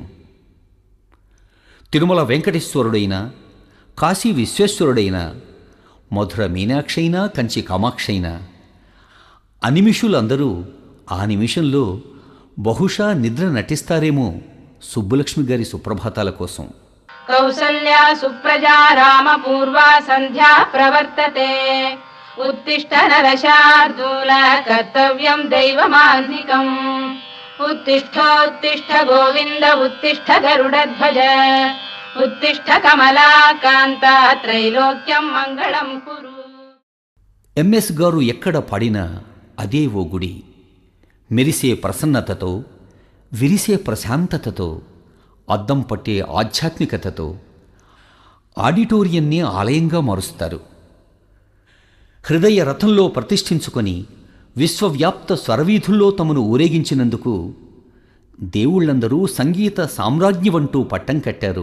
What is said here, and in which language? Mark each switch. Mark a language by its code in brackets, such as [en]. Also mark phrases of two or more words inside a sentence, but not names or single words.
[te] తిరుమల వెంకటేశ్వరుడైన, కాశీ విశ్వేశ్వరుడైన, మధుర మీనాక్షైనా, కంచి కామాక్షైనా అనిమిషులందరూ ఆ నిమిషంలో బహుశా నిద్ర నటిస్తారేమో సుబ్బలక్ష్మి గారి సుప్రభాతాల కోసం. [sa] కౌసల్యా సుప్రజా రామ పూర్వా సంధ్యా ప్రవర్తతే ఉత్తిష్ట నరశార్దూల కర్తవ్యం దైవమాన్నికం उत्तिष्ठोत्तिष्ठ गोविन्द उत्तिष्ठ गरुडध्वज उत्तिष्ठ कमलाकान्ता त्रैलोक्यं मङ्गलं कुरु. [te] ఎంఎస్ గారు ఎక్కడ పాడినా అదే ఓ గుడి. మెరిసే ప్రసన్నతతో, విరిసే ప్రశాంతతతో, అద్దం పట్టే ఆధ్యాత్మికతతో ఆడిటోరియంని ఆలయంగా మారుస్తారు. హృదయ రథంలో ప్రతిష్ఠించుకొని విశ్వవ్యాప్త స్వరవీధుల్లో తమను ఊరేగించినందుకు దేవుళ్ళందరూ సంగీత సామ్రాజ్ఞివంటూ పట్టం కట్టారు.